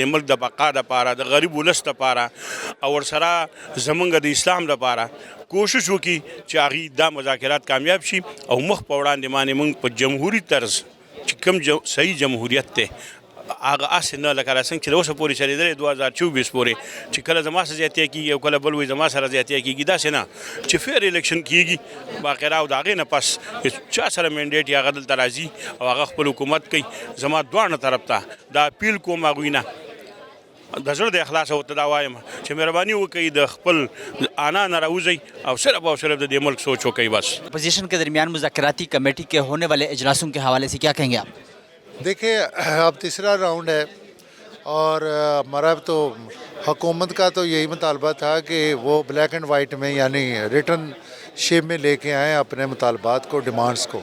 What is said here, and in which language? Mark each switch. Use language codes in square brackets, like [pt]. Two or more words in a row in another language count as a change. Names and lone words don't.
[ps] دې ملک د بقا دپاره د غریب ولس دپاره او ورسره زمونږ د اسلام دپاره کوشش وکړي چې هغې دا مذاکرات کامیاب شي او مخ په وړاندې باندې موږ په جمهوري طرز چې کوم صحیح جمهوریت دی هغه هسې نه لکه څنګه چې د اوسه پورې چلېدلی 2024 پورې چې کله زما سره زیاتیا کېږي او کله بل وایي زما سره زیاتیا کېږي داسې نه چې فیر الیکشن کېږي باقاعده او د هغې نه پس چا سره مینډیټ یا هغه دلته راځي او هغه خپل حکومت کوي. زما دواړه طرف ته دا اپیل کوم هغوی نه د زړه د اخلاص ورته دا وایم چې مهرباني وکړئ د خپل انا نه راوځئ او صرف د دې ملک سوچ وکړئ. بس [ur] اپوزیشن کے درمیان مذاکراتی کمیٹی کے ہونے والے اجلاسوں کے حوالے سے کیا کہیں گے آپ؟ دیکھیں اب تیسرا راؤنڈ ہے اور ہمارا تو حکومت کا تو یہی مطالبہ تھا کہ وہ [en] black and white [ur] میں یعنی [en] written shape [ur] میں لے کے آئیں اپنے مطالبات کو ڈیمانڈس کو.